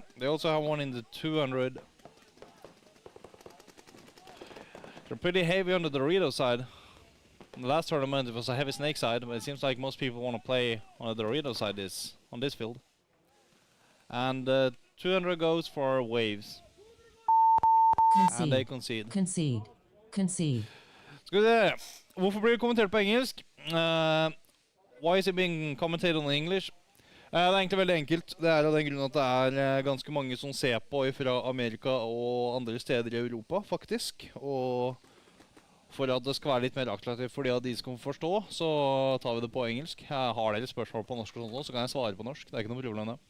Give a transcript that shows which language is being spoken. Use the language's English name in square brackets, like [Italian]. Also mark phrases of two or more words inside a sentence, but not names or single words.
[English] They also have one in the 200. They're pretty heavy on the Dorito side. In the last tournament it was a heavy snake side, but it seems like most people want to play on the Dorito side on this field. And 200 goes for Waves. And they concede. Concede. [Norwegian] Skal vi se. Hvorfor blir det kommentert på engelsk? [English] Why is it being commented on English? [Norwegian] Det er egentlig veldig enkelt. Det er av den grunn at det er ganske mange som ser på fra Amerika og andre steder i Europa, faktisk. Og for at det skal være litt mer attraktivt for de som kan forstå, så tar vi det på engelsk. Har dere spørsmål på norsk og sånt, så kan jeg svare på norsk. Det er ikke noe problem det.